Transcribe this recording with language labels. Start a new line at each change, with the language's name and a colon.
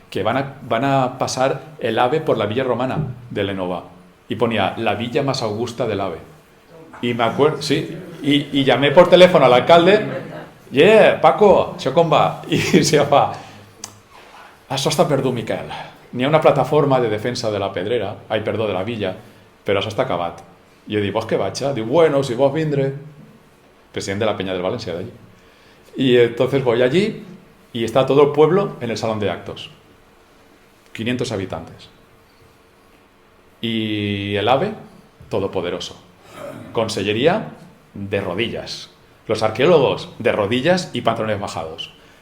Spanish: Que van a pasar el AVE por la villa romana de Énova. Y ponía, la villa más augusta del AVE. Y me acuerdo, sí, y llamé por teléfono al alcalde, Paco,
Catalan: això com va? I se fa, això està perdut, Miquel. N'hi ha una plataforma de defensa de la pedrera, de la villa, però això està acabat. I jo dic, vols que vaig? Diu, bueno, si vols vindre.
Spanish: Presidente de la Peña del Valencia de allí. Y entonces voy allí y está todo el pueblo en el salón de actos. 500 habitantes. Y el AVE, todopoderoso. Consellería, de rodillas. Los arqueólogos, de rodillas y pantalones bajados.